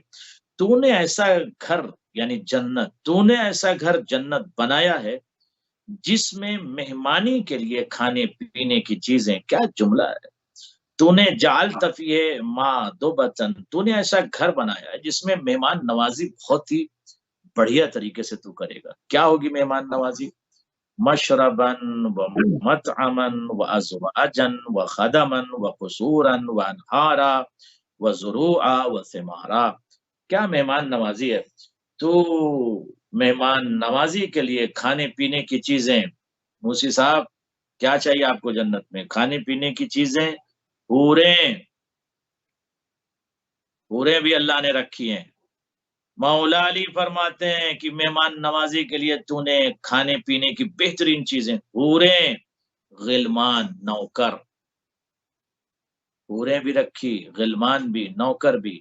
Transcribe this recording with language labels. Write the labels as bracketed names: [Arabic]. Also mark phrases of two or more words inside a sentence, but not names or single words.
[Urdu] تو نے ایسا گھر یعنی جنت، تو نے ایسا گھر جنت بنایا ہے جس میں مہمانی کے لیے کھانے پینے کی چیزیں، کیا جملہ ہے، تو نے [Arabic] جعلت فیہ مادبتا، [Urdu] تو نے ایسا گھر بنایا ہے جس میں مہمان نوازی بہت ہی بڑھیا طریقے سے تو کرے گا۔ کیا ہوگی مہمان نوازی؟ [Arabic] مشربا ومطعما وازواجا وخدما وقصورا وانہارا وزروعا وثمارا۔ [Urdu] کیا مہمان نوازی ہے؟ تو مہمان نوازی کے لیے کھانے پینے کی چیزیں، موسی صاحب کیا چاہیے آپ کو جنت میں؟ کھانے پینے کی چیزیں حوریں بھی اللہ نے رکھی ہیں. مولا علی فرماتے ہیں کہ مہمان نوازی کے لیے تونے کھانے پینے کی بہترین چیزیں، حوریں، غلمان، نوکر، حوریں بھی رکھی، غلمان بھی، نوکر بھی.